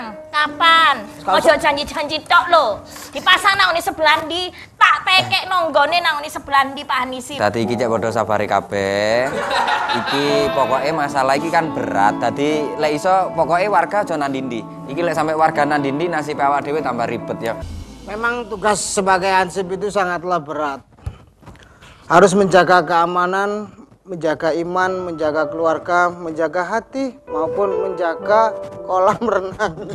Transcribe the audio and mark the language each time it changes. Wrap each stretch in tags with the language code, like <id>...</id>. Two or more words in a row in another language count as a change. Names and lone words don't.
<jv>Kapan? Ojo janji-janji tok lho. Dipasang nang ngene sebelah ndi, tak tekek nonggone nang ngene sebelah ndi Pak Hanisip. Dadi iki cek padha sabare kabeh. Iki pokoke masalah iki kan berat. Dadi lek iso pokoke warga aja nang ndi. Iki lek sampe warga nang ndi nasib awak dhewe tambah ribet ya.</jv> <id>Memang tugas sebagai hansip itu sangatlah berat. Harus menjaga keamanan, menjaga iman, menjaga keluarga, menjaga hati, maupun menjaga kolam renang.</id>